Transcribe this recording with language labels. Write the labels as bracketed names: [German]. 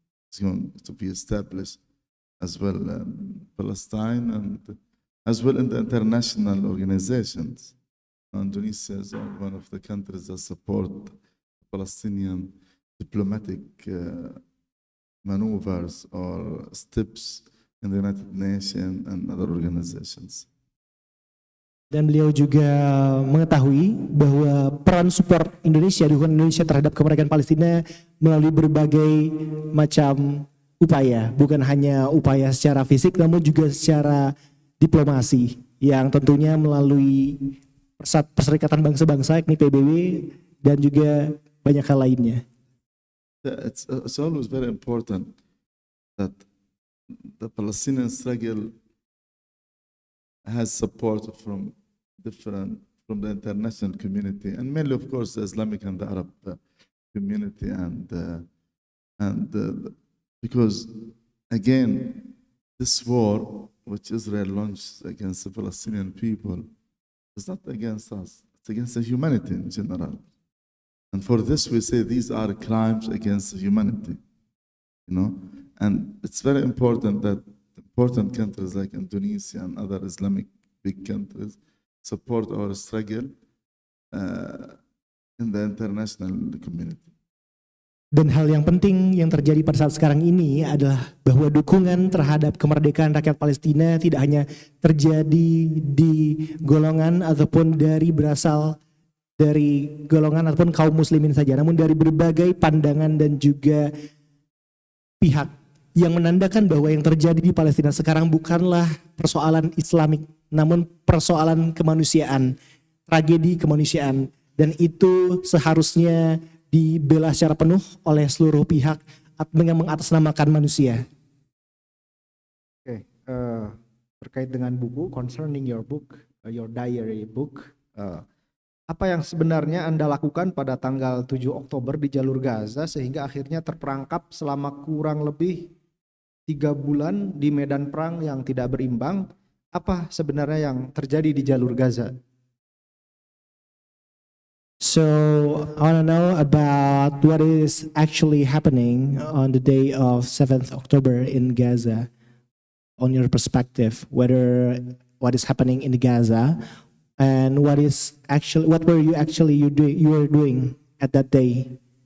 [English] It's going to be established as well in Palestine and as well in the international organizations. Indonesia is one of the countries that support Palestinian diplomatic maneuvers or steps in the United Nations and other organizations. [Indonesian] Dan beliau juga mengetahui bahwa peran support Indonesia, dukungan Indonesia terhadap kemerdekaan Palestina melalui berbagai macam upaya, bukan hanya upaya secara fisik namun juga secara diplomasi yang tentunya melalui Perserikatan Bangsa-Bangsa yakni PBB dan juga banyak hal lainnya. [English] It's always very important that the Palestinian struggle has support from the international community and mainly, of course, the Islamic and the Arab community, and because again, this war which Israel launched against the Palestinian people is not against us; it's against the humanity in general. And for this, we say these are crimes against humanity, you know. And it's very important that important countries like Indonesia and other Islamic big countries support our struggle in the international community. [Indonesian] Dan hal yang penting yang terjadi pada saat sekarang ini adalah bahwa dukungan terhadap kemerdekaan rakyat Palestina tidak hanya terjadi di golongan ataupun berasal dari golongan ataupun kaum muslimin saja, namun dari berbagai pandangan dan juga pihak, yang menandakan bahwa yang terjadi di Palestina sekarang bukanlah persoalan Islamik, namun persoalan kemanusiaan, tragedi kemanusiaan, dan itu seharusnya dibela secara penuh oleh seluruh pihak dengan mengatasnamakan manusia. Oke, terkait dengan buku, [English] concerning your book, your diary book, [Indonesian] Apa yang sebenarnya Anda lakukan pada tanggal 7 Oktober di jalur Gaza sehingga akhirnya terperangkap selama kurang lebih 3 bulan di medan perang yang tidak berimbang? Apa sebenarnya yang terjadi di jalur Gaza? [English] So I want to know about what is actually happening on the day of 7th October in Gaza, on your perspective, whether what is happening in Gaza and what were you actually you were doing at that day.